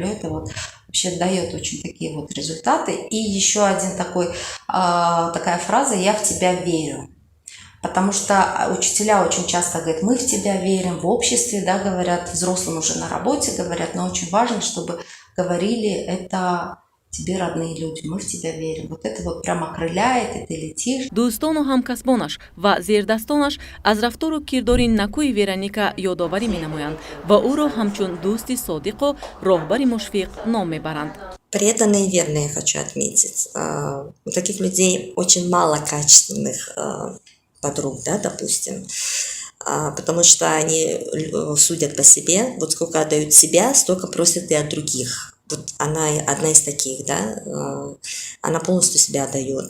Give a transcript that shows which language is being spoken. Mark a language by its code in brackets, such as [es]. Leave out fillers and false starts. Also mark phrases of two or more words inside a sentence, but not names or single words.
[ru] Это вот вообще дает очень такие вот результаты. И еще один такая фраза: я в тебя верю. Потому что учителя очень часто говорят: мы в тебя верим, в обществе, да, говорят, взрослым уже на работе говорят, но очень важно, чтобы говорили это тебе родные люди, мы в тебя верим. Вот это вот прям окрыляет, и ты летишь. [tg] дӯстону ҳамкасбонаш ва зердастонаш аз рафтору кирдори накӯи Вероника ёдоварӣ менамоянд ва ӯро ҳамчун дӯсти содиқу роҳбари мушфиқ ном мебаранд. [ru] Преданные и верные, я хочу отметить. У таких людей очень мало качественных подруг, да, допустим, потому что они судят по себе. Вот сколько отдают себя, столько просят и от других. Вот она одна из таких, да, она полностью себя отдает.